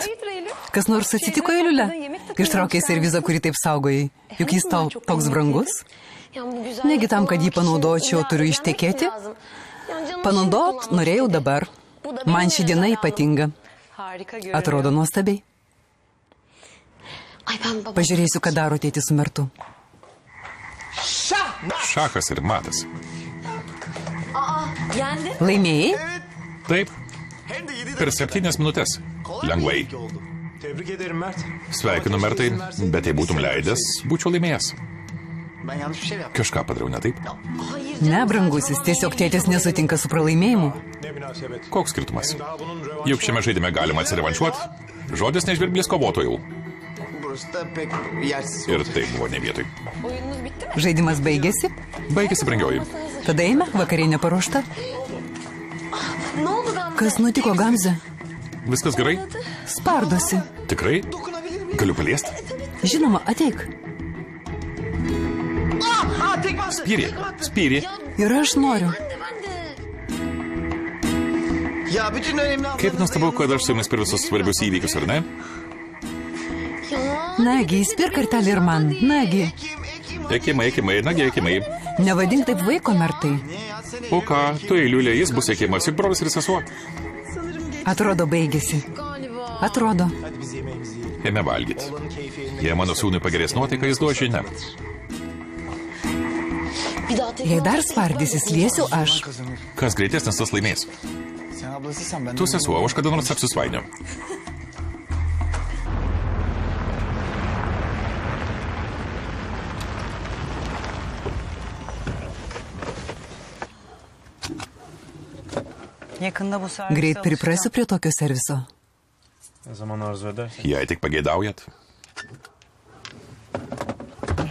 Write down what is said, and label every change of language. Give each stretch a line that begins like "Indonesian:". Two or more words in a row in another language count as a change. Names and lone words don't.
Turkish: Hayırdır Eylül?
Lithuanian: Kas nors atsitiko, Eiliulė? Ištraukė servizą, kurį taip saugojai. Juk jis tau toks brangus. Negi tam, kad jį panaudočiau, turiu ištekėti? Panaudot norėjau dabar. Man ši diena ypatinga.
Turkish: Harika görünüyor.
Lithuanian: Atrodo nuostabiai.
Turkish: Ay ben babam.
Lithuanian: Pažiūrėsiu, ką daro tėtis su Mertu. Šachas ir matas.
Turkish: Yendin.
Lithuanian: Laimėjai? Taip. Per 7 minutės. Lengvai.
Turkish: Tebrik ederim Mert.
Lithuanian: Sveikinu, Mertai, bet jei būtum leidęs, būčiau laimėjęs.
Turkish: Ben yanlış bir şey mi yaptım?
Lithuanian: Kažką padariau ne taip.
Turkish: Hayır.
Lithuanian: Ne, brangusis, tiesiog tėtis nesutinka su pralaimėjimu.
Turkish: Ne münasebet.
Lithuanian: Koks skirtumas?
Turkish: Daha bunun rövanşı
Lithuanian: Juk šiame žaidime galima atsirevanšuoti. Žodis nežvirblis kovotojų.
Turkish: Burası da pek yersiz.
Lithuanian: Ir tai buvo ne vietoj.
Turkish: Oyununuz bitti mi?
Lithuanian: Žaidimas baigėsi, Baigėsi, brangioji. tada eime, vakarienė paruošta.
Turkish: Ne oldu Gamze?
Lithuanian: Kas nutiko, Gamze? Viskas gerai? Spardosi. Tikrai? Galiu paliesti? Žinoma, ateik. Spyrė. Spyrė. Ir aš noriu.
Turkish: Ya bütün önemli
Lithuanian: Kaip
Turkish: anlarınızda
Lithuanian: nustabu, kad aš su jumis per visus svarbius įvykius, ar ne? Nagi, įspirk kartelį ir man. Nagi, Ekimai, nagi, ekimai. nevadink taip vaiko, Mertai. O ką, tu Eiliulė, jis bus ekimas, juk brolis ir sesuo. Atrodo, baigėsi. Atrodo. Ėmė valgyti. Jei mano sūnui pagerės nuotaika, jis duos žinią. Jei dar spardysis, liesiu aš. Kas greitesnis, tas laimės.
Turkish: Sen ablasıysan ben de...
Lithuanian: Tu sesuo, o aš kada nors tapsiu svainiu.
Turkish: Yakında bu servise
Lithuanian: Greit
Turkish: alışacağım.
Lithuanian: priprasiu prie tokio serviso.
Turkish: Ne zaman arzu edersen.
Lithuanian: Jei tik pageidaujat.